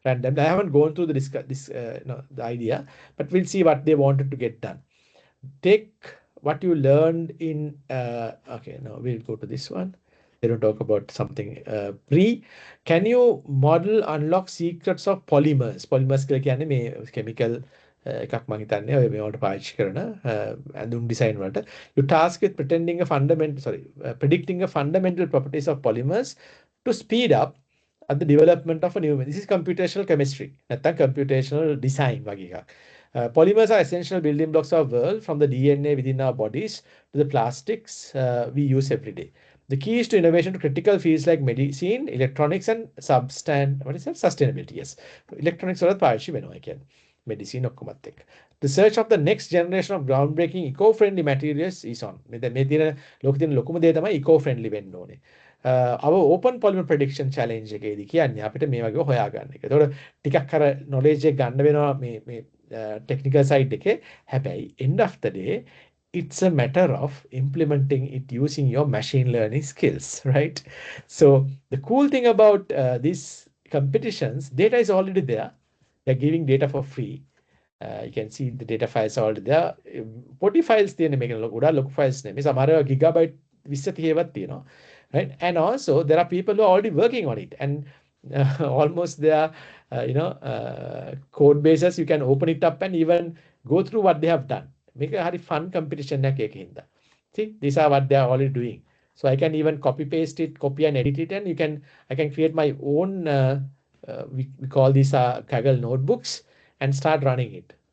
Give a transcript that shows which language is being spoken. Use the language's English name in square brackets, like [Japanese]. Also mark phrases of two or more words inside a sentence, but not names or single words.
[English] I haven't gone through the idea, but we'll see what they wanted to get done. Take what you learned in okay, now we'll go to this one. They don't talk about something can you model unlock secrets of polymers [Sinhala] කියලා කියන්නේ මේ chemical එකක් මම හිතන්නේ ඔය මේවට පාවිච්චි කරන ඇඳුම් design වලට. [English] You task with predicting a fundamental properties of polymers to speed up at the development of a new. This is computational chemistry නැත්නම් computational design [Sinhala] වගේ එකක්. [English] Polymers are essential building blocks of the world, from the DNA within our bodies to the plastics we use every day. The key is to innovation to critical fields like medicine, electronics, and sustainability. Yes, electronics [Sinhala] වලත් පාවිච්චි වෙනවා කියන්නේ. Medicine ඔක්කොමත් එක්ක. [English] The search of the next generation of groundbreaking eco-friendly materials is on. [Sinhala] මේ තියෙන ලෝකෙ තියෙන ලොකුම දේ තමයි eco-friendly වෙන්න ඕනේ. [English] Our open polymer prediction challenge [Sinhala] එකේදී කියන්නේ අපිට මේ වගේ හොයාගන්න එක. ඒතකොට ටිකක් අර knowledge එක ගන්න වෙනවා මේ [English] technical side [Sinhala] එකේ. හැබැයි [English] end of the day, it's a matter of implementing it using your machine learning skills, right? So the cool thing about these competitions, data is already there. They're giving data for free. You can see the data files are already there. [Sinhala] Poti files තියෙන මේක ගොඩාක් files නෙමෙයි. සමහර gigabyte 20 30වත් තියෙනවා. [English] Right? And also there are people who are already working on it, and almost there code bases, you can open it up and even go through what they have done. Make a very fun competition. See, these are what they are already doing. So I can even copy paste it, copy and edit it, and I can create my own we call these Kaggle notebooks and start running it.